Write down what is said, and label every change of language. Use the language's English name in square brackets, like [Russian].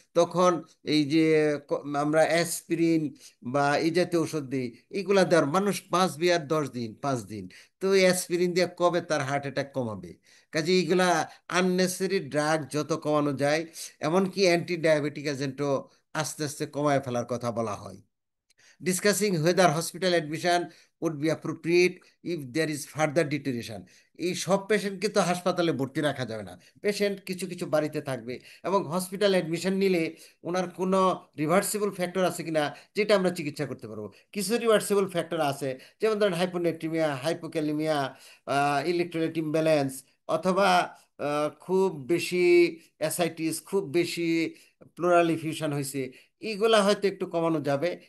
[Bangla] তখন এই যে আমরা অ্যাসপিরিন বা এই জাতীয় ওষুধ দিই, এইগুলা দেওয়ার মানুষ বাঁচবে আর 10 দিন 5 দিন। তো এই অ্যাসপিরিন দিয়ে কবে তার হার্ট অ্যাটাক কমাবে? কাজে এইগুলা আননেসেসারি ড্রাগ যত কমানো যায়, এমনকি অ্যান্টি ডায়াবেটিক এজেন্টও আস্তে আস্তে কমায় ফেলার কথা বলা হয়। [English] discussing whether hospital admission would be appropriate if there is further deterioration, [Bangla] এই সব পেশেন্টকে তো হাসপাতালে ভর্তি রাখা যাবে না। পেশেন্ট কিছু কিছু বাড়িতে থাকবে, এবং হসপিটাল অ্যাডমিশন নিলে ওনার কোনো রিভার্সিবল ফ্যাক্টর আছে কিনা, যেটা আমরা চিকিৎসা করতে পারবো। কিছু রিভার্সিবল ফ্যাক্টর আছে, যেমন ধরেন হাইপোনেট্রিমিয়া, হাইপোক্যালিমিয়া, ইলেকট্রোলাইট ইমব্যালেন্স, অথবা খুব বেশি অ্যাসাইটিস, খুব বেশি প্লোরাল ইফিউশন হয়েছে, এইগুলা হয়তো একটু কমানো যাবে।